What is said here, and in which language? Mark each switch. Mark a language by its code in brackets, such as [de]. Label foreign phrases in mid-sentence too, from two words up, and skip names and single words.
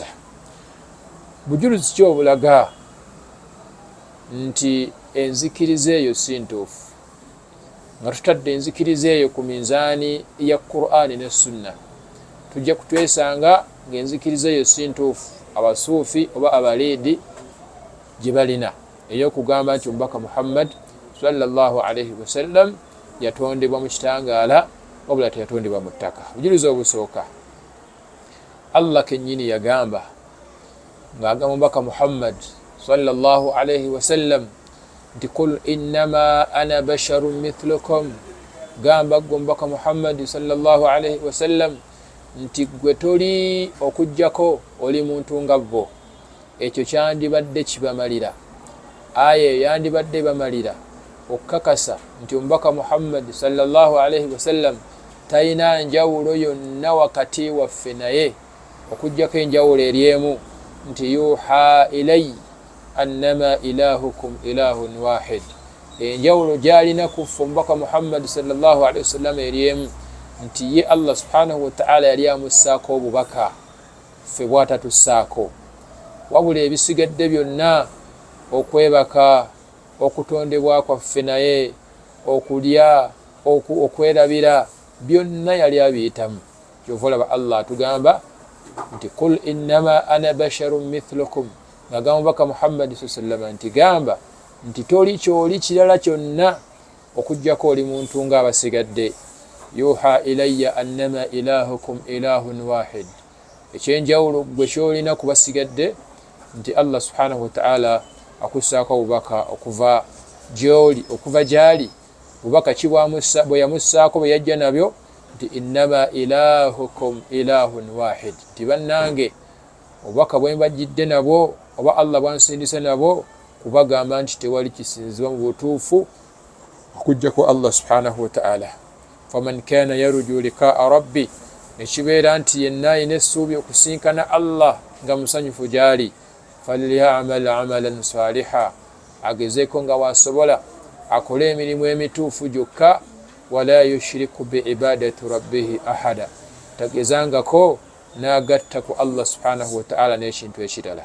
[lg] Bujulizi ki obulaga nti enzikiriza eyo si ntuufu, nga tutadde enzikiriza eyo ku minzaani ya Qur'ani ne Sunna, tujja kutwesanga ng'enzikiriza eyo si ntuufu abasuufi oba abaliidi gye balina ey'okugamba nti omubaka Muhammad [ar] صلى الله عليه وسلم [lg] yatondebwa mu kitangaala wabula teyatondebwa mu ttaka. Obujulizi obusooka, Allah kennyini yagamba ng'agamba omubaka Muhammad [ar] صلى الله عليه وسلم [lg] nti [ar] قل إنما أنا بشر مثلكم, [lg] gamba gwe omubaka Muhammad [ar] صلى الله عليه وسلم [lg] nti gwe toli okujjako oli muntu nga bo. Ekyo kyandibadde kibamalira, aya yandibadde bamalira okukakasa nti omubaka Muhammad [ar] صلى الله عليه وسلم [lg] talina njawulo yonna wakati waffe naye okujjako enjawulo eryemu nti [ar] يوحى إلي أنما إلهكم إله واحد. [lg] Enjawulo gyalina kufa omubaka Muhammad [ar] صلى الله عليه وسلم [lg] eryemu nti ye Allah [ar] سبحانه وتعالى [lg] yali amussaako obubaka, ffe bw'atatussaako, wabula ebisigadde byonna okwebaka, okutondebwa kwaffe naye, okulya, okwerabira, byonna yali abiyitamu. Kyova olaba Allah atugamba nti [ar] قل إنما أنا بشر مثلكم, [lg] ng'agamba omubaka Muhammad [ar] صلى الله عليه وسلم [lg] nti gamba nti toli kyoli kirala kyonna okujjako oli muntu ng'abasigadde. [ar] يوحى إلي أنما إلهكم إله واحد, [lg] ekyenjawulo gwe kyolina kubasigadde nti Allah [ar] سبحانه وتعالى [lg] akussaako obubaka okuva gy'oli, okuva gy'ali. Bubaka ki bwe yamussaako bwe yajja nabyo nti [ar] إنما إلهكم إله واحد, [lg] nti bannange obubaka bwe mbajjidde nabwo oba Allah bwansindise nabwo kubagamba nti tewali kisinzibwa mu butuufu okujjako Allah [ar] سبحانه وتعالى. فمن كان يرجو لقاء ربه, [lg] nekibeera nti yenna alina essuubi okusinkana Allah nga musanyufu gy'ali, [ar] فليعمل عملا صالحا, [lg] agezeeko nga wasobola akole emirimu emituufu gyokka, [ar] ولا يشرك بعبادة ربه أحدا, [lg] tagezangako n'agatta ku Allah [ar] سبحانه وتعالى [lg] n'ekintu ekirala.